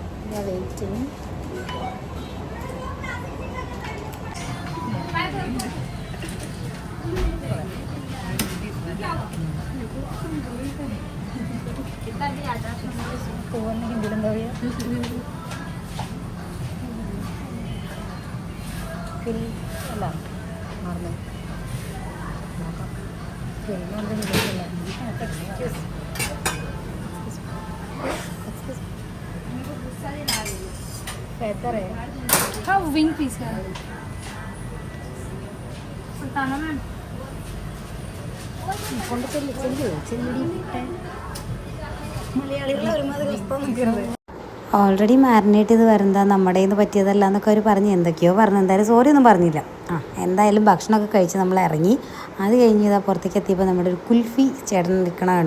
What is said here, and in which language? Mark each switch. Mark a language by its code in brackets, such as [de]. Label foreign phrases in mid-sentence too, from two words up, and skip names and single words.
[ml] ഞാൻ വെയിറ്റിങ്. ഹിന്ദിയിലെന്താ പറയുക? അല്ല മറന്നു. [hi] बेहतर है। हाँ [en] wing piece [hi] है। बताना मैम। [ml] കൊണ്ട് [en] already marinate [ml] ചെയ്ത് വരുന്നത് നമ്മുടെ നിന്ന് പറ്റിയതല്ല എന്നൊക്കെ അവർ പറഞ്ഞ് എന്തൊക്കെയോ പറഞ്ഞു. എന്തായാലും സോറി ഒന്നും പറഞ്ഞില്ല. എന്തായാലും ഭക്ഷണമൊക്കെ കഴിച്ച് നമ്മൾ ഇറങ്ങി. അത് കഴിഞ്ഞ് ഇതാ പുറത്തേക്ക് എത്തിയപ്പോൾ നമ്മുടെ ഒരു കുൽഫി ചേട്ടൻ നിൽക്കണ കണ്ടു.